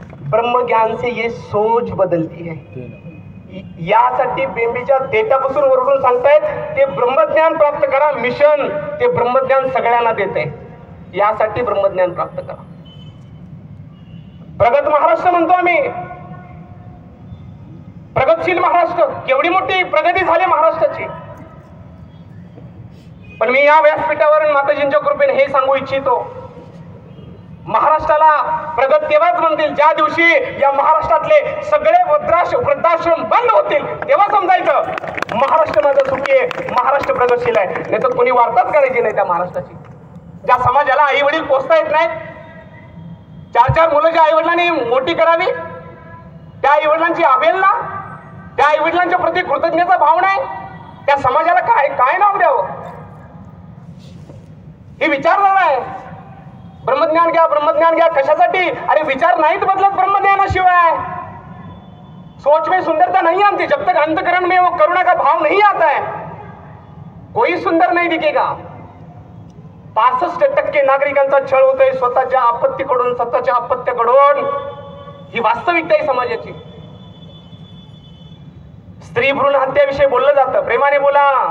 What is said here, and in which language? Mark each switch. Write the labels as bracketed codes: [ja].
[hi] ब्रह्म ज्ञान से ये सोच बदलती है। [mr] यासाठी बेंबीच्या देठापासून ओरडून सांगतायत, ते ब्रह्मज्ञान प्राप्त करा मिशन, ते ब्रह्मज्ञान सगळ्यांना देते। यासाठी ब्रह्मज्ञान प्राप्त करा। प्रगत महाराष्ट्र म्हणतो आम्ही, प्रगतशील महाराष्ट्र, केवढी मोठी प्रगती झाली महाराष्ट्राची। पण मी या व्यासपीठावर माताजींच्या कृपेने हे सांगू इच्छितो, महाराष्ट्राला प्रगत तेव्हाच म्हणतील ज्या दिवशी या महाराष्ट्रातले सगळे वृद्धाश्रम बंद होतील, तेव्हा समजायचं महाराष्ट्र माझं सुखी आहे, महाराष्ट्र प्रगतशील आहे। नाही तर कोणी वार्ताच करायची नाही त्या महाराष्ट्राची। ज्या समाजाला आई वडील पोचता येत नाहीत, 4-4 मुलं ज्या आई वडिलांनी मोठी करावी, त्या आई वडिलांची अवहेलना, त्या आई वडिलांच्या प्रती कृतज्ञता भाव नाही, त्या समाजाला काय नाव द्यावं? ही विचारधारा आहे। ब्रह्मज्ञान घ्या कशासाठी? अरे विचार नाहीत बदलत ब्रह्मज्ञानाशिवाय। [hi] सोच में सुंदरता नहीं आती जब तक अंतकरण में वो करुणा का भाव नहीं आता है, कोई सुंदर नहीं दिखेगा। [mr] 65% नागरिकांचा छळ होतोय स्वतःच्या आपत्तीकडून, स्वतःच्या अपत्याकडून। ही वास्तविकता आहे समाजाची। स्त्री भ्रूण हत्याविषयी बोललं जातं, प्रेमाने बोला।